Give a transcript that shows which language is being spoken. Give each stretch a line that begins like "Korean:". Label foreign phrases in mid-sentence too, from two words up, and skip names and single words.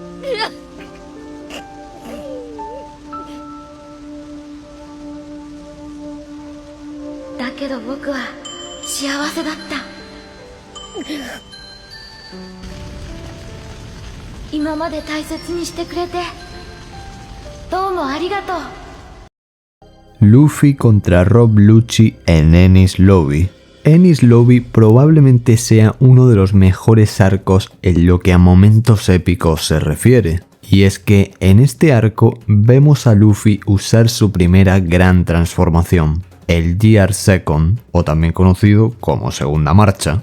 Japanese: だけど僕は幸せだった。今まで大切にしてくれてどうもありがとう。
Spanish: Luffy contra Rob Lucci en Enies Lobby. Enies Lobby probablemente sea uno de los mejores arcos en lo que a momentos épicos se refiere. Y es que en este arco vemos a Luffy usar su primera gran transformación, el Gear Second, o también conocido como Segunda Marcha.